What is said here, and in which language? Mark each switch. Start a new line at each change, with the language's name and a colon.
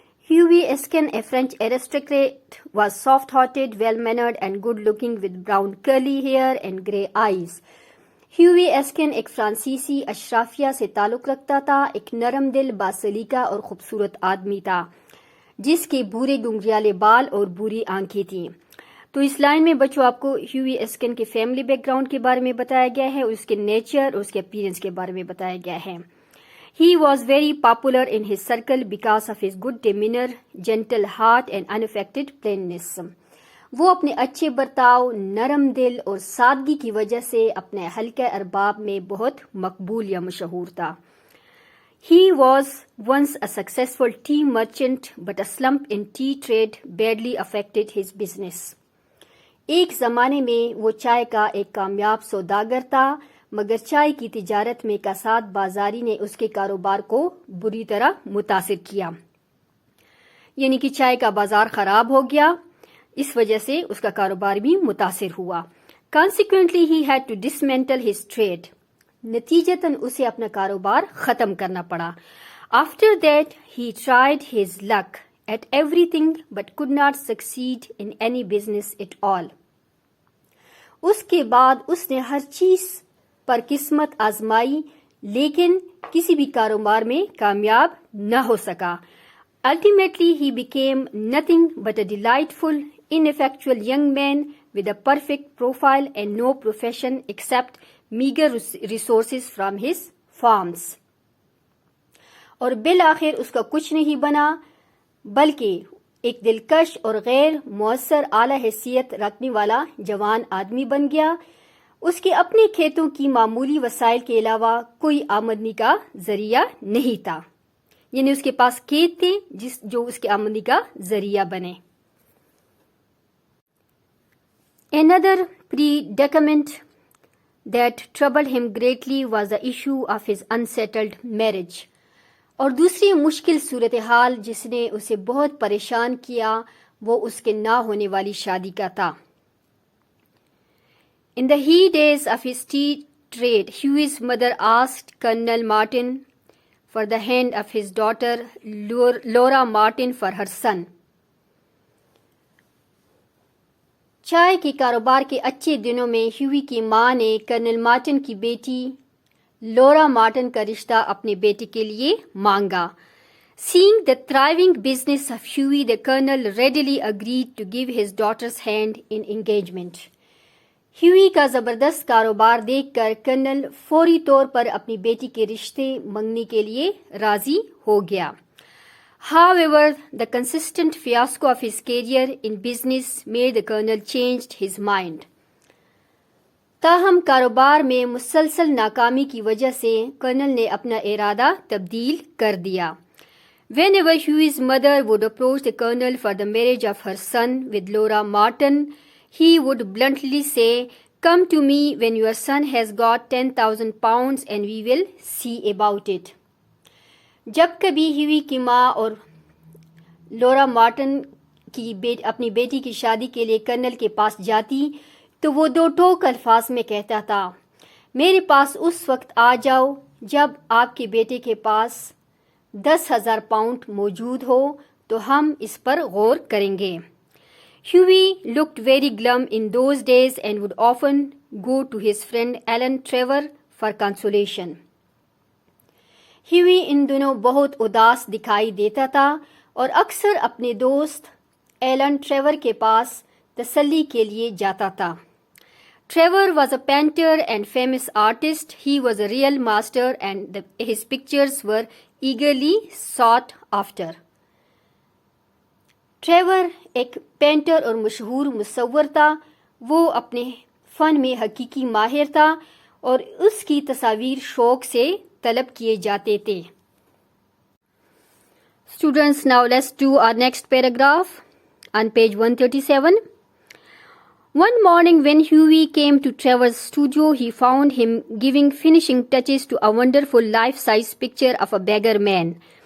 English: Hughie Eskin, a French aristocrat, was soft-hearted, well-mannered and good-looking with brown curly hair and grey eyes.
Urdu: Hughie Eskin ایک فرانسیسی اشرافیہ سے تعلق رکھتا تھا. ایک نرم دل, باسلیقہ اور خوبصورت آدمی تھا جس کے بھورے گنگریالے بال اور بری آنکھیں تھیں. تو اس لائن میں بچوں آپ کو ہیوی ایسکن کے فیملی بیک گراؤنڈ کے بارے میں بتایا گیا ہے, اس کے نیچر اور اس کے اپیرنس کے بارے میں بتایا گیا ہے.
English: He was very popular in his circle because of his good demeanor, gentle heart and unaffected plainness.
Urdu: وہ اپنے اچھے برتاؤ, نرم دل اور سادگی کی وجہ سے اپنے حلقہ ارباب میں بہت مقبول یا مشہور تھا.
English: He was once a successful tea merchant, but a slump in tea trade badly affected his business.
Urdu: ایک زمانے میں وہ چائے کا ایک کامیاب سوداگر تھا, مگر چائے کی تجارت میں کساد بازاری نے اس کے کاروبار کو بری طرح متاثر کیا. یعنی کہ چائے کا بازار خراب ہو گیا, اس وجہ سے اس کا کاروبار بھی متاثر ہوا.
English: Consequently, he had to dismantle his trade.
Urdu: نتیجتاً اسے اپنا کاروبار ختم کرنا پڑا.
English: After that, he tried his luck at everything but could not succeed in any business at all.
Urdu: اس کے بعد اس نے ہر چیز پر قسمت آزمائی لیکن کسی بھی کاروبار میں کامیاب نہ ہو سکا.
English: Ultimately, he became nothing but a delightful, ineffectual young man with a perfect profile and no profession except meager resources from his farms.
Urdu: اور بالآخر اس کا کچھ نہیں بنا بلکہ ایک دلکش اور غیر مؤثر اعلی حیثیت رکھنے والا جوان آدمی بن گیا. اس کے اپنے کھیتوں کی معمولی وسائل کے علاوہ کوئی آمدنی کا ذریعہ نہیں تھا. یعنی اس کے پاس کھیت تھے جو اس کی آمدنی کا ذریعہ بنے.
English: Another predicament that troubled him greatly was the issue of his unsettled marriage.
Urdu: اور دوسری مشکل صورتحال جس نے اسے بہت پریشان کیا وہ اس کے نہ ہونے والی شادی کا تھا.
English: In the heydays of his tea trade, Hughie's mother asked Colonel Martin for the hand of his daughter Laura Martin for her son.
Urdu: چائے کے کاروبار کے اچھے دنوں میں ہیوی کی ماں نے کرنل مارٹن کی بیٹی لورا مارٹن کا رشتہ اپنے بیٹے کے لیے مانگا.
English: Seeing the thriving business of Hughie, the colonel readily agreed to give his daughter's hand in engagement.
Urdu: Heavy کا زبردست کاروبار دیکھ کر کرنل فوری طور پر اپنی بیٹی کے رشتے منگنے کے لیے راضی ہو گیا.
English: However, the consistent fiasco of his career in business made the colonel changed his mind.
Urdu: تاہم کاروبار میں مسلسل ناکامی کی وجہ سے کرنل نے اپنا ارادہ تبدیل کر دیا.
English: Whenever Huey's mother would approach the colonel for the marriage of her son with Laura Martin, he would bluntly say, "Come to me when your son has got 10,000 pounds and we will see about it."
Urdu: جب کبھی heavy کی ماں اور لورا Martin کی اپنی بیٹی کی شادی کے لیے کرنل کے پاس جاتی تو وہ دو ٹوک الفاظ میں کہتا تھا، میرے پاس اس وقت آ جاؤ جب آپ کے بیٹے کے پاس 10,000 پاؤنڈ موجود ہو تو ہم اس پر غور کریں گے.
English: Huey looked very glum in those days and would often go to his friend Alan Trevor for consolation.
Urdu: Huey ان دنوں بہت اداس دکھائی دیتا تھا اور اکثر اپنے دوست ایلن ٹریور کے پاس تسلی کے لیے جاتا تھا.
English: Trevor was a painter and famous artist. He was a real master and his pictures were eagerly sought after.
Urdu: Trevor ایک پینٹر اور مشہور مصور تھا. وہ اپنے فن میں حقیقی ماہر تھا اور اس کی تصاویر شوق سے طلب کیے جاتے تھے.
English: Students, now let's do our next paragraph on page 137. One morning when Huey came to Trevor's studio, he found him giving finishing touches to a wonderful life-size picture of a beggar man.